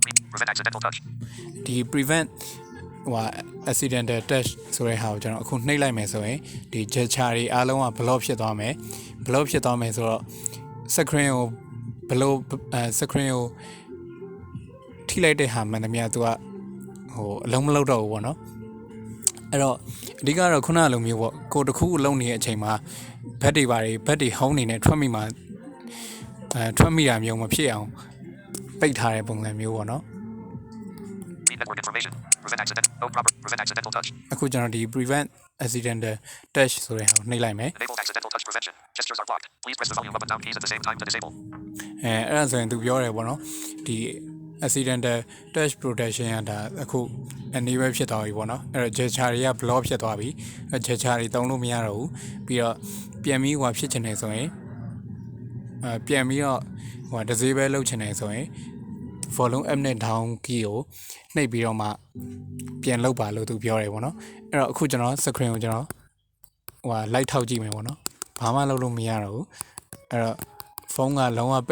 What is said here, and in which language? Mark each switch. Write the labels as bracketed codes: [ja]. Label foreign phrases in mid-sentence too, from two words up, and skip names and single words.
[en] Prevent accidental touch. [my] ဒီ [en] prevent accidental touch [my] ဆိုတဲ့ဟာကိုကျွန်တော်အခုနှိပ်လိုက်မယ်ဆိုရင်ဒီ gesture တွေအားလုံးက block ဖြစ်သွားမယ်ဆိုတော့ screen ကိုscreen ကိုထိလိုက်တဲ့ဟာမှန်သမျှသူကဟိုအလုံးမလုံးတော့ဘူးပေါ့နော်အဲ့တော့အဓိကတော့ခုနလိုမျိုးပေါ့ကိုတခုအလုံးနေတဲ့အချိန်မှာဘက်တွေဟုံးနေနဲ့ထွက်မိတာမျိုးမဖြစ်အောင်ပိတ်ထားတဲ့ပုံစံမျိုးပေါ့နော် [en] Read network information. Prevent accidental touch. [my] အခုကျွန်တော်ဒီ [en] prevent accidental touch [my] ဆိုတဲ့ဟာကိုနှိပ်လိုက်မယ် [en] Enable accidental touch prevention. Gestures are blocked. Please press the volume up and down keys at the same time to disable. [my] အဲ့ဒါဆိုရင်သူပြောတယ်ပေါ့နော်ဒီ [en] accidental touch protection [my] ကဒါအခုအနေပဲဖြစ်သွားပြီပေါ့နော်အဲ့တော့ gesture တွေက block ဖြစ်သွားပြီအဲ့ gesture တွေတုံးလို့မရတော့ဘူးပြီးတော့ပြန်ပြီးဖြစ်ချင်တယ်ဆိုရင်ပြန်ပြီးတော့disable လုပ်ချင်တယ်ဆိုရင် [en] volume up [my] နဲ့ [en] down key [my] ကိုနှိပ်ပြီးတော့မှပြန်လုပ်ပါလို့သူပြောတယ်ပေါ့နော်အဲ့တော့အခုကျွန်တော် screen ကိုကျွန်တော်light ထောက်ကြည့်မယ်ပေါ့နော်ဘာမှလုပ်လို့မရတော့ဘူးအဲ့တော့ဖုန်းကလုံးဝပိ